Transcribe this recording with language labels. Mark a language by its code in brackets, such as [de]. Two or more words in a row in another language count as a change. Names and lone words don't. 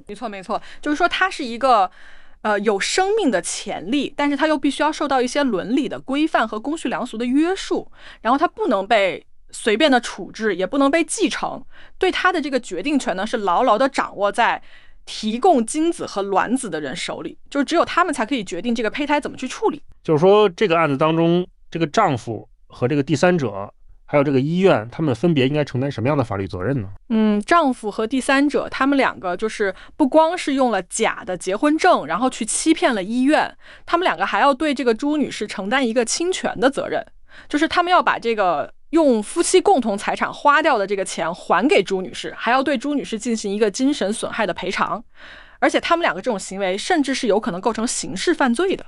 [zh] 沒錯沒錯，就是說它是一個有生命的潛力，但是它又必須要受到一些倫理的規範和公序良俗的約束，然後它不能被隨便的處置，也不能被繼承，對他的這個決定權呢是牢牢的掌握在提供精子和卵子的人手裡，就是只有他們才可以決定這個胚胎怎麼去處理。就是說這個案子當中，這個丈夫和這個第三者還有這個醫院，他們分別應該承擔什麼樣的法律責任呢？丈夫和第三者他們兩個就是不光是用了假的結婚證，然後去欺騙了醫院，他們兩個還要對這個朱女士承擔一個侵權的責任，就是他們要把這個用夫妻共同財產花掉的這個錢還給朱女士，還要對朱女士進行一個精神損害的賠償，而且他們兩個這種行為甚至是有可能構成刑事犯罪的。